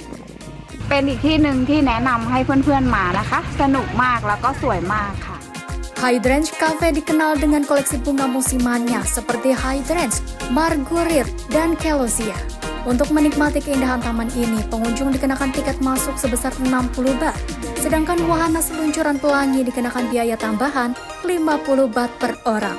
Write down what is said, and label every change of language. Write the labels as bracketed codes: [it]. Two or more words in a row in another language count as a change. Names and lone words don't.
[th] เป็นอีกที่หนึ่งที่แนะนำให้เพื่อนๆมานะคะสนุกมากแล้วก็สวยมากค่ะ [id] Hydrangea Cafe dikenal dengan koleksi bunga musimannya seperti Hydrangea, Marguerite, dan Celosia. Untuk menikmati keindahan taman ini, pengunjung dikenakan tiket masuk sebesar 60 baht, sedangkan wahana seluncuran pelangi dikenakan biaya tambahan 50 baht per orang.